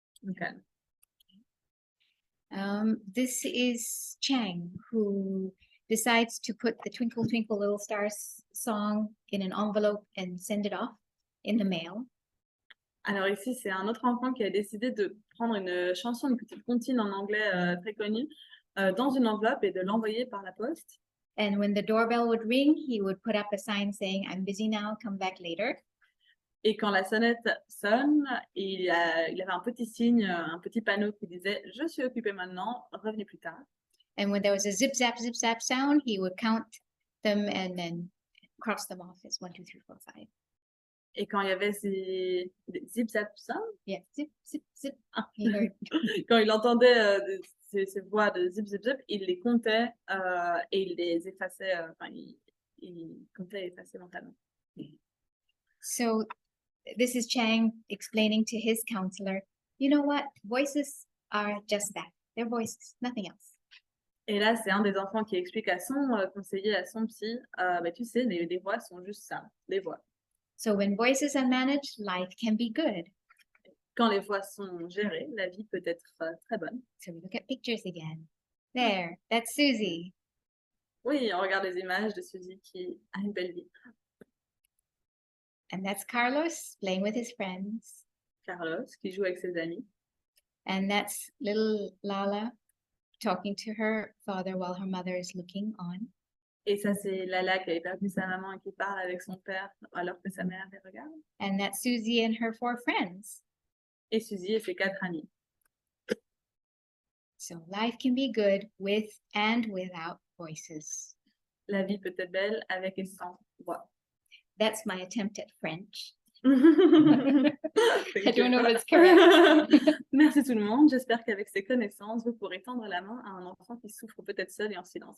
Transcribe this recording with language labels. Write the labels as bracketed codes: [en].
[en] Okay. This is Chang, who decides to put the Twinkle Twinkle Little Stars song in an envelope and send it off in the mail. [fr] Alors ici, c'est un autre enfant qui a décidé de prendre une chanson, une petite comptine en anglais très connue, dans une enveloppe et de l'envoyer par la poste. [en] And when the doorbell would ring, he would put up a sign saying, "I'm busy now, come back later." [fr] Et quand la sonnette sonne, il avait un petit signe, un petit panneau qui disait « Je suis occupé maintenant, revenez plus tard ». [en] And when there was a zip zap sound, he would count them and then cross them off as 1, 2, 3, 4, 5. [fr] Et quand il y avait ces zip zap sound, [en] Yeah, zip, zip, zip. He heard. [fr] quand il entendait ces voix de zip zip zip, il les comptait et il les effaçait, il comptait et effaçait mentalement. [en] So this is Chang explaining to his counselor, you know what? Voices are just that. They're voices, nothing else. [fr] Et là, c'est un des enfants qui explique à son conseiller, à son psy, tu sais, les voix sont juste ça, des voix. [en] So when voices are managed, life can be good. [fr] Quand les voix sont gérées, la vie peut être très bonne. [en] So we look at pictures again. There, that's Susie. [fr] Oui, on regarde les images de Suzy qui a une belle vie. [en] And that's Carlos playing with his friends. [fr] Carlos, qui joue avec ses amis. [en] And that's little Lala talking to her father while her mother is looking on. [fr] Et ça, c'est Lala qui avait perdu sa maman et qui parle avec son père alors que sa mère les regarde. [en] And that's Susie and her 4 friends. [fr] Et Suzy et ses 4 amis. [en] So life can be good with and without voices. [fr] La vie peut être belle avec et sans voix. [en] That's my attempt at French. I I don't know if it's correct. [fr] Merci tout le monde. J'espère qu'avec ces connaissances, vous pourrez tendre la main à un enfant qui souffre peut-être seul et en silence.